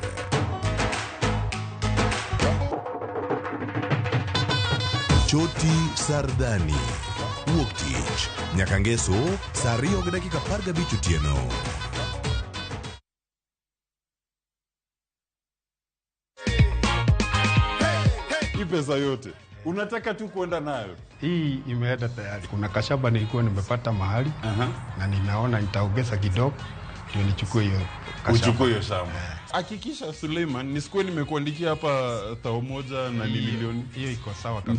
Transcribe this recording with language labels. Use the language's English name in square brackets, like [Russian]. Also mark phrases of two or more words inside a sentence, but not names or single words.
[Luo (Kenya and Tanzania)] Choti Sardani. Wuok tich nyaka ngeso saa 2:15 otieno. [Swahili] Pesa yote unataka tu kwenda nayo. Hii imeenda tayari. Kuna kashaba nilikuwa nimepata mahali na ninaona nitaongeza kidogo ndio nichukue hiyo kashaba. Uchukue hiyo shamba. Hakikisha Suleiman, nisikuwe nimekuandikia hapa 1,000 na ni milioni. Hiyo iko sawa kabisa.